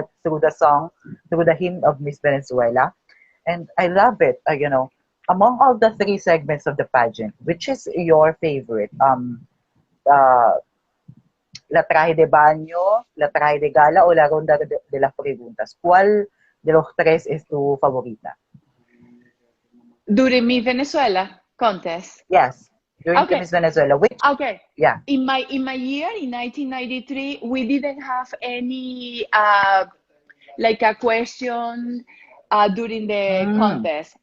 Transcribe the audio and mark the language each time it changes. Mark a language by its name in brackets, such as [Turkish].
[English] through the song, through the hymn of Miss Venezuela, and I love it. Among all the three segments of the pageant, which is your favorite? [Spanish] Uh, La traje de baño, la traje de gala, o la ronda de las preguntas. ¿Cuál de los tres es tu favorita? [English] During Miss Venezuela contest. Yes, during the Okay. Miss Venezuela. Which? Okay. Yeah. In my year in 1993, we didn't have any like a question during the Mm, contest.